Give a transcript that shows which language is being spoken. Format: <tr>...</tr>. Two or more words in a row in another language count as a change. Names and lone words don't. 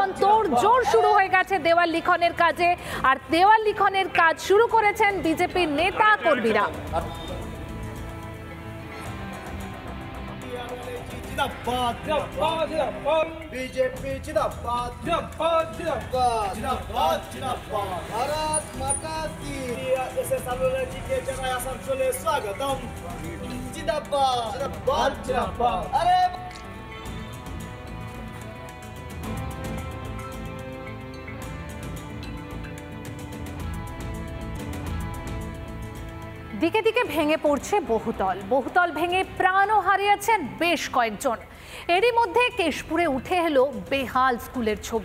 <bn>তোড়জোড় শুরু হয়ে গেছে দেওয়াল লিখনের কাজে, আর দেওয়াল লিখনের কাজ শুরু করেছেন বিজেপির নেতা কর্মীরা।</bn> <hi>बीजेपी जिंदाबाद जिंदाबाद जिंदाबाद जिंदाबाद जिंदाबाद भारत माता की एसएस आलुवालिया जी के जगह आसानसोले स्वागतम जिंदाबाद जिंदाबाद जिंदाबाद। अरे</hi> <bn>দিকে দিকে ভেঙে পড়ছে বহুতল, বহুতল ভেঙে প্রাণও হারিয়েছেন বেশ কয়েকজন। এরই মধ্যে কেশপুরে উঠে এলো বেহাল স্কুলের ছবি।</bn>